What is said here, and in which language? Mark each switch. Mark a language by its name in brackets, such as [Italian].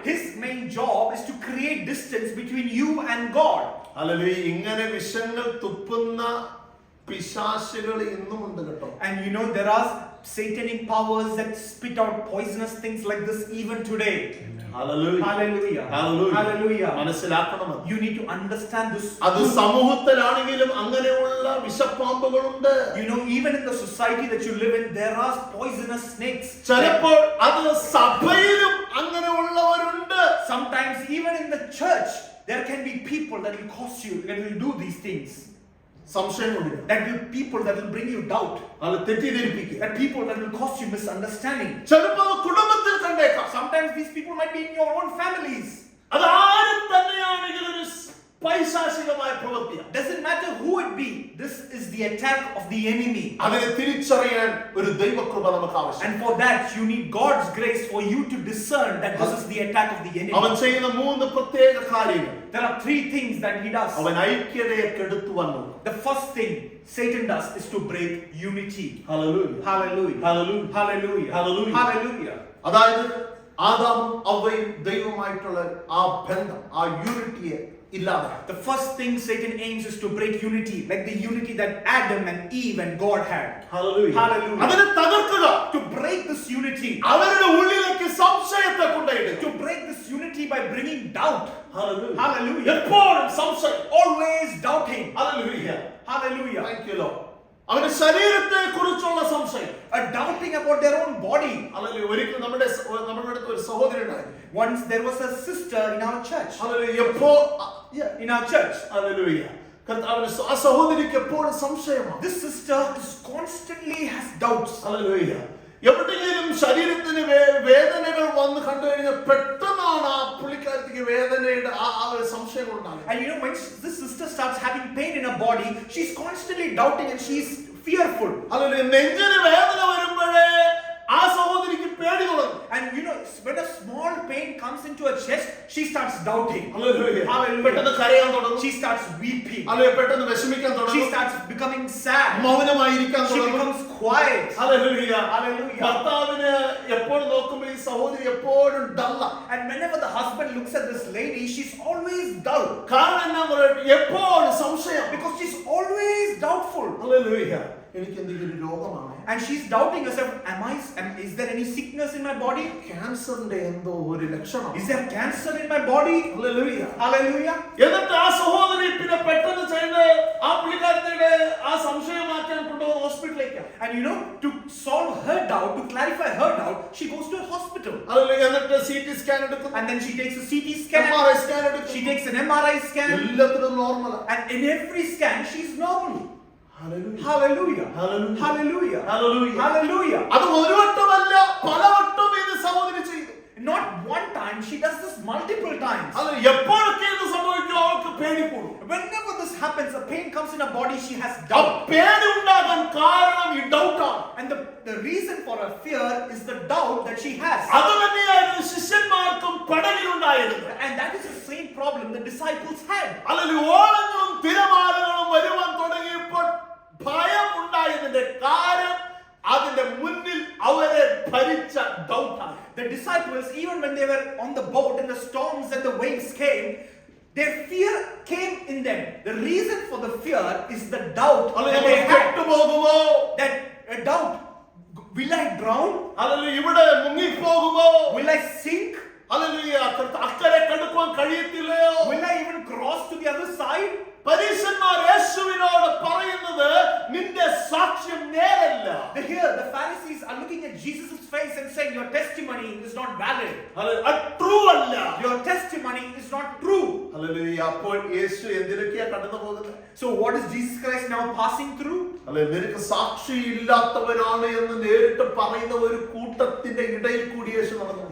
[English] His main job is to create distance between you and God. [Malayalam] Hallelujah. ഇങ്ങനെ വിഷങ്ങൾ തുപ്പുന്ന പിശാചുകൾ ഇന്നുമുണ്ട് കേട്ടോ. [English] And you know there are satanic powers that spit out poisonous things like this even today. [Malayalam] Hallelujah. [English] Hallelujah. [Malayalam] Hallelujah. [English] Hallelujah. [Malayalam] മനസ്സിലാക്കണം. [English] You need to understand this. [Malayalam] അത് സമൂഹത്തിലാണെങ്കിലും അങ്ങനെയുള്ള വിഷപ്പാമ്പുകളുണ്ട്. [English] You know, even in the society that you live in, there are poisonous snakes. [Malayalam] ചിലപ്പോൾ അത് സഭയിലും അങ്ങനെയുള്ളവരുണ്ട്. [English] Sometimes even in the church there can be people that will cause you, that will do these things. [Malayalam] സംശയം കൊണ്ടില്ല, [English] That will people that will bring you doubt. [Malayalam] അത് തെറ്റിദ്ധരിപ്പിക്കുക. [English] That people that will cause you misunderstanding. [Malayalam] ചിലപ്പോൾ അത് കുടുംബത്തിൽ കണ്ടേക്കാം. [English] Sometimes these people might be in your own families. [Malayalam] അത് ആരും തന്നെയാണെങ്കിലും ഒരു പൈശാചികമായ പ്രവൃത്തിയാണ്. [English] Doesn't matter who it be. This is the attack of the enemy. [Malayalam] അതിനെ തിരിച്ചറിയാൻ ഒരു ദൈവകൃപ നമുക്ക് ആവശ്യമാണ്. [English] And for that you need God's grace for you to discern that this is the attack of the enemy. [Malayalam] അവൻ ചെയ്യുന്ന 3 പ്രത്യേക കാര്യങ്ങൾ. [English] There are 3 things that he does. [Malayalam] അവൻ ഐക്യതയെ കെടുത്തു വന്നു. [English] The first thing Satan does is to break unity. [Malayalam] Hallelujah, [English] Hallelujah. [Malayalam] Hallelujah, [English] Hallelujah. Hallelujah. Hallelujah. [Malayalam] അതായത് ആദാമും അവയും ദൈവമായിട്ടുള്ള ആ ബന്ധം, ആ യൂണിറ്റിയെ ഇല്ലാതാക്കി. [English] The first thing Satan aims is to break unity, like the unity that Adam and Eve and God had. [Malayalam] Hallelujah. [English] Hallelujah. [Malayalam] അതിനെ തകർക്കുക. [English] To break this unity, [Malayalam] അവരുടെ ഉള്ളിലേക്ക് സംശയത്തെ കൊണ്ടുവരിക. [English] to break this unity by bringing doubt. [Malayalam] Hallelujah. [English] Hallelujah. [Malayalam] എപ്പോഴും സംശയം. [English] Always doubting. [Malayalam] Hallelujah. [English] Hallelujah. Thank you Lord. [Malayalam] അവന്റെ ശരീരത്തെ കുറിച്ചുള്ള സംശയം. [English] A doubting about their own body. [Malayalam] Hallelujah. ഒരിക്കൽ നമ്മുടെ അടുത്ത് ഒരു സഹോദരി ഉണ്ടായിരുന്നു. [English] Once there was a sister in our church. [Malayalam] Hallelujah. [English] In our church. [Malayalam] Hallelujah. ആ സഹോദരിക്ക് എപ്പോഴും സംശയമാണ്. [English] This sister is constantly has doubts. [Malayalam] Hallelujah. എവിടെയെങ്കിലും ശരീരത്തിന് വേദനകൾ വന്ന് കണ്ടു കഴിഞ്ഞാൽ പെട്ടെന്നാണ് ആ പുള്ളിക്കാരത്തിക്ക് വേദനയുടെ ആ ഒരു സംശയം ഉണ്ടാകുന്നത്. [English] And you know, when this sister starts having pain in her body, she's constantly doubting and she's fearful. [Malayalam] Hallelujah. നെഞ്ചിന് വേദന വരുമ്പോഴേ ആ സഹോദരിക്ക് പേടി തുടങ്ങും. [English] And you know, when a small pain comes into her chest, she starts doubting. [Malayalam] Hallelujah. [English] Hallelujah. [Malayalam] പെട്ടെന്ന് കരയാൻ തുടങ്ങും. [English] She starts weeping. [Malayalam] Hallelujah. പെട്ടെന്ന് വിഷമിക്കാൻ [English] She [Malayalam] തുടങ്ങും. [English] starts becoming sad. [Malayalam] മൗനമായിരിക്കാൻ [English] She [Malayalam] തുടങ്ങും. [English] becomes quiet. [Malayalam] ഹല്ലേലൂയ. [English] Hallelujah. [Malayalam] ഭർത്താവിന് എപ്പോഴും നോക്കുമ്പോൾ ഈ സഹോദരി എപ്പോഴും ഡള്ള. [English] And whenever the husband looks at this lady, she's always dull. [Malayalam] കാരണം എന്നാ പറയുക, എപ്പോഴും സംശയം. [English] Because she's always doubtful. [Malayalam] Hallelujah. എനിക്ക് എന്തെങ്കിലും രോഗമാണ്. [English] And she's doubting herself, is there any sickness in my body? [Malayalam] ക്യാൻസറിന്റെ എന്തോ ഒരു ലക്ഷണം. [English] Is there cancer in my body? [Malayalam] Hallelujah. [English] Hallelujah. [Malayalam] എന്നിട്ട് ആ സഹോദരി പിന്നെ പെട്ടെന്ന് ചെയ്ത് ആ പുള്ളിക്കാരത്തിന്റെ ആ സംശയം മാറ്റാൻ കൊണ്ടുപോകുന്ന ഹോസ്പിറ്റലിലേക്ക്. [English] And you know, to solve her doubt, to clarify her doubt, she goes to a hospital. [Malayalam] Hallelujah. എന്നിട്ട് CT സ്കാൻ എടുക്കും. [English] And then she takes a CT scan. [Malayalam] MRI scan എടുക്കും. [English] She takes an MRI scan. [Malayalam] എല്ലാത്തിനും normal. [English] And in every scan, she's normal. [Malayalam] Hallelujah. [English] Hallelujah. Hallelujah. Hallelujah. [Malayalam] Hallelujah. [English] Hallelujah. [Malayalam] അത് ഒരു വട്ടമല്ല പലവട്ടം ഇത് സഹോദരി ചെയ്തു. [English] Not one time, she does this multiple times. [Malayalam] അത് എപ്പോഴൊക്കെ ഇത് സംഭവിക്കും അവൾക്ക് പേടി കൂടും. [English] Whenever this happens, a pain comes in her body, she has [Malayalam] ആ [English] doubt. [Malayalam] പേടി ഉണ്ടാകാൻ കാരണം ഈ ഡൗട്ടാണ്. [English] And the reason for her fear is the doubt that she has. [Malayalam] അത് തന്നെയായിരുന്നു ശിഷ്യന്മാർക്കും പടകിലുണ്ടായിരുന്നത്. [English] And that is the same problem the disciples had. [Malayalam] അല്ലെങ്കിൽ ഓളങ്ങളും തിരമാലകളും വരുവാൻ തുടങ്ങിയപ്പോൾ ഭയം ഉണ്ടായതിന്റെ കാരണം അതിന്റെ മുന്നിൽ അവരെ ഭരിച്ച ഡൗട്ടാണ്. [English] The disciples, even when they were on the boat and the storms and the waves came, their fear came in them. The reason for the fear is the doubt that they had. [Malayalam] കെട്ടുപോകുമോ? [English] That doubt, will I drown? [Malayalam] അല്ലെങ്കിൽ ഇവിടെ മുങ്ങിപ്പോകുമോ? [English] Will I sink? [Malayalam] അല്ലെങ്കിൽ അക്കരെ കടക്കുവാൻ കഴിയത്തില്ലയോ? [English] Will I even cross to the other side? [Malayalam] പരീശന്മാർ യേശുവിനോട് പറയുന്നത് നിന്റെ സാക്ഷ്യം നേരല്ല. [English] Here the Pharisees are looking at Jesus' face and saying, your testimony is not valid. [Malayalam] True അല്ല. [English] Your testimony is not true. [Malayalam] Hallelujah. അപ്പോൾ യേശു എന്തിനൊക്കെയാ കടന്നു പോകുന്നത്? [English] So what is Jesus Christ now passing through? [Malayalam] അല്ലെ, നിനക്ക് സാക്ഷിയില്ലാത്തവനാണ് എന്ന് നേരിട്ട് പറയുന്ന ഒരു കൂട്ടത്തിന്റെ ഇടയിൽ കൂടി യേശു നടന്നു.